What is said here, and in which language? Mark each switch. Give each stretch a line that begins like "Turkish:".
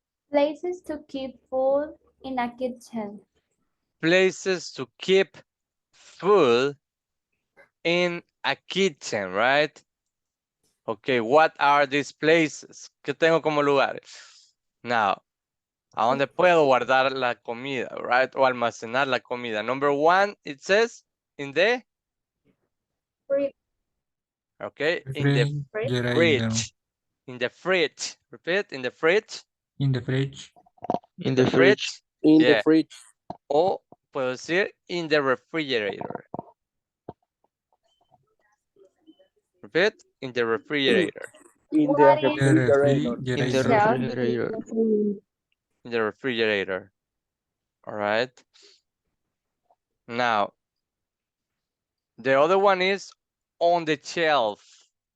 English: Places to keep food in a kitchen. places to keep food in a kitchen, right? Okay, what are these places?
Spanish: ¿Qué tengo como lugares?
English: Now,
Spanish: ¿a dónde puedo guardar la comida,
English: right?
Spanish: O almacenar la comida.
English: Number one, it says in the, Fridge. okay, in the Refrigerator. fridge. In the fridge. Repeat, in the fridge. In the fridge. In the fridge. In Yeah. the fridge.
Spanish: O puedo decir
English: in the refrigerator. Repeat, in the refrigerator. In the What is The refrigerator. In the Shelf. refrigerator. In the refrigerator. All right. Now, the other one is on the shelf.